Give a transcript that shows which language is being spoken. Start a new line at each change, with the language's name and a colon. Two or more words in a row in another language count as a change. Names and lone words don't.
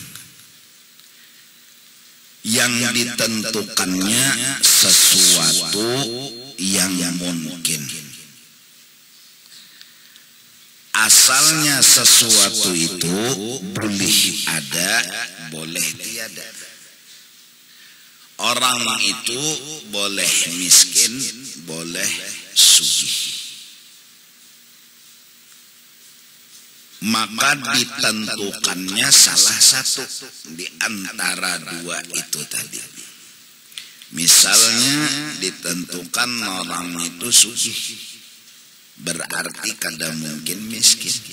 Banjar: Yang ditentukannya sesuatu yang mungkin. Asalnya sesuatu itu boleh ada, boleh tiada. Orang itu boleh miskin, boleh sugih. Maka ditentukannya salah satu di antara dua itu tadi. Misalnya ditentukan orang itu sugih, berarti kada mungkin miskin.